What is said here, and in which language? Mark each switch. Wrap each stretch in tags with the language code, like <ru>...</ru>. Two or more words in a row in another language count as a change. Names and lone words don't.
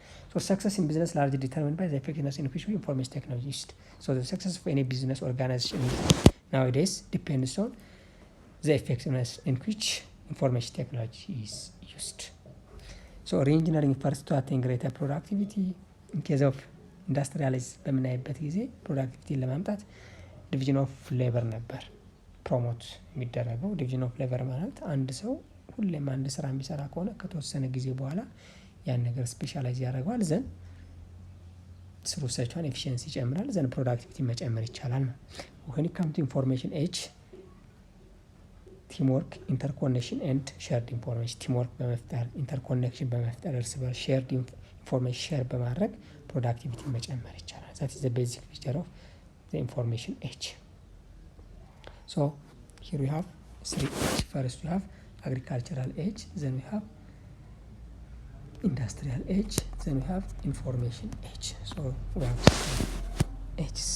<en>So success in business largely determined by the effectiveness in which we information technology used. So the success of any business organization nowadays depends on the effectiveness in which information technology is used. So re-engineering first to attain greater productivity. In case of</en> <am>ኢንዱስትሪያላይዝ በምናይበት ጊዜ ፕሮዳክቲቪቲን ለማምጣት</am> <en>division of labor</en> <am>ነበር ፕሮሞት የሚደረገው።</am> <en>division of labor</en> <am>ማለት አንድ ሰው ሁሌም አንድ ስራ የሚሰራ ከሆነ ከተወሰነ ጊዜ በኋላ ያን ነገር ስፔሻላይዝ ያደርገዋል።</am> <en>then through such an efficiency</en> <am>ይጨምራል።</am> <en>then productivity</en> <am>መጨመር ይቻላል ነው።</am> <en>when it comes to information age, teamwork interconnection and shared information</en> <am>ቲምወርክ በመፍጠር ኢንተርኮኔክሽን በመፍጠር እርስ በርስ</am> <en>shared information</en> <am>ሼር በማድረግ ፕሮዳክቲቪቲ መጨመር ይቻላል።</am> <en>that is the basic feature of the information age. So here we have 3 age. First we have agricultural age, then we have industrial age, then we have information age. So we have ages.</en>